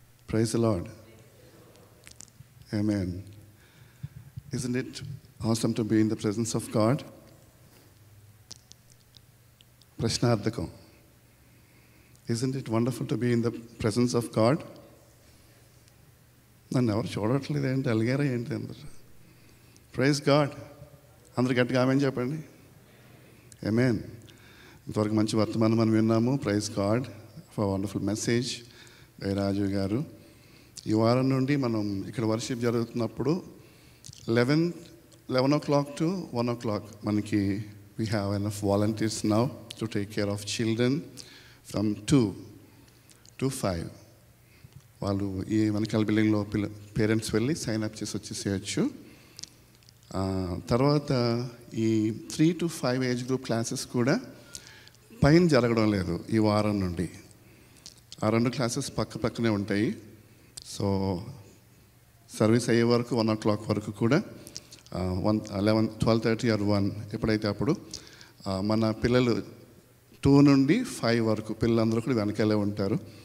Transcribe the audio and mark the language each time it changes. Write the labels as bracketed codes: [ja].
[en] Praise the Lord. Amen. Isn't it awesome to be in the presence of God? Prashnardhakam. Isn't it wonderful to be in the presence of God? [te] నన్ను ఎవరు చూడట్లేదు ఏంటి, అలిగారా ఏంటి అందరు? [en] Praise God. [te] అందరు గట్టిగా amen చెప్పండి. ఆమేన్. ఇంతవరకు మంచి వర్తమానం మనం విన్నాము. [en] Praise God for wonderful message by Raju garu. [te] ఈ వారం నుండి మనం ఇక్కడ వర్షిప్ జరుగుతున్నప్పుడు [en] 11 o'clock to 1 o'clock మనకి we have enough volunteers now to take care of children from 2 to 5. [te] వాళ్ళు ఈ వెనకాల బిల్డింగ్లో పేరెంట్స్ వెళ్ళి సైన్ అప్ చేసి వచ్చేసేయచ్చు. తర్వాత ఈ 3 to 5 ఏజ్ గ్రూప్ క్లాసెస్ కూడా పైన జరగడం లేదు ఈ వారం నుండి. ఆ 2 క్లాసెస్ పక్కనే ఉంటాయి. సో సర్వీస్ అయ్యే వరకు 1 o'clock వరకు కూడా 12:30 or 1 ఎప్పుడైతే అప్పుడు మన పిల్లలు 2 నుండి 5 వరకు పిల్లలందరూ కూడా వెనకాలే ఉంటారు.